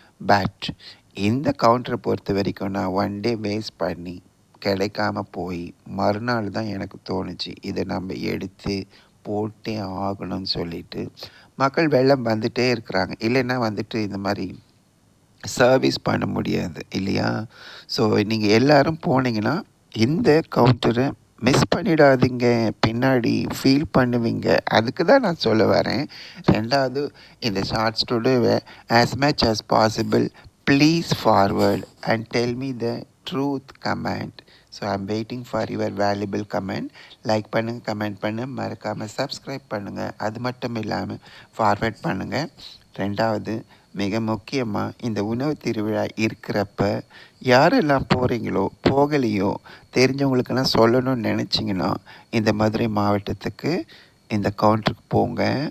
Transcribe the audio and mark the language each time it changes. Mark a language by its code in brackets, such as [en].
[ta] But இந்த கவுண்டரை பொறுத்த வரைக்கும் நான் ஒன் டே வேஸ்ட் பண்ணி கிடைக்காம போய் மறுநாள் தான் எனக்கு தோணுச்சு இதை நம்ம எடுத்து போட்டே ஆகணும்னு சொல்லிட்டு மக்கள் வெள்ளம் வந்துகிட்டே இருக்கிறாங்க. இல்லைன்னா வந்துட்டு இந்த மாதிரி சர்வீஸ் பண்ண முடியாது இல்லையா? ஸோ நீங்கள் எல்லோரும் போனீங்கன்னா இந்த கவுண்டரை மிஸ் பண்ணிடாதீங்க, பின்னாடி ஃபீல் பண்ணுவீங்க. அதுக்கு தான் நான் சொல்ல வரேன். ரெண்டாவது, இந்த shorts today [en] as much as possible please forward and tell me the truth comment. So I'm waiting for your valuable comment. [ta] Like பண்ணுங்கள், கமெண்ட் பண்ணுங்கள், மறக்காமல் சப்ஸ்கிரைப் பண்ணுங்கள். அது மட்டும் இல்லாமல் ஃபார்வேர்ட் பண்ணுங்கள். ரெண்டாவது, மிக முக்கியமாக இந்த உணவு திருவிழா இருக்கிறப்ப யாரெல்லாம் போகிறீங்களோ போகலையோ தெரிஞ்சவங்களுக்கெல்லாம் சொல்லணும்னு நினச்சிங்கன்னா இந்த மதுரை மாவட்டத்துக்கு இந்த கவுண்டருக்கு போங்க.